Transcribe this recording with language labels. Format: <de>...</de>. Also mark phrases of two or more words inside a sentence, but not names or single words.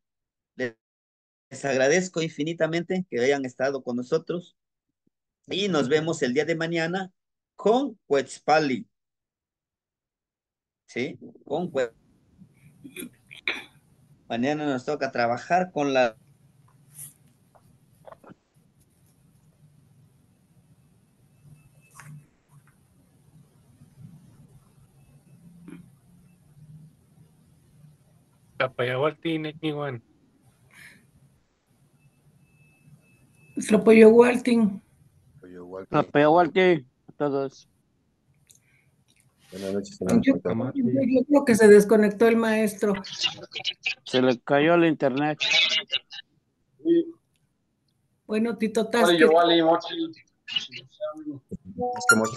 <es>Les agradezco infinitamente que hayan estado con nosotros y nos vemos el día de mañana con Quetzpali, ¿sí? Con Mañana nos toca trabajar con la...</es> <nah>Tapayawalti, Nekniwan. Tlapoyowaltin.</nah> <es>Tlapehualti a todos. Buenas noches, Yo, hermano. yo creo que se desconectó el maestro. Se le cayó el internet. Bueno, Tito Tasque, Es que muestra,</es>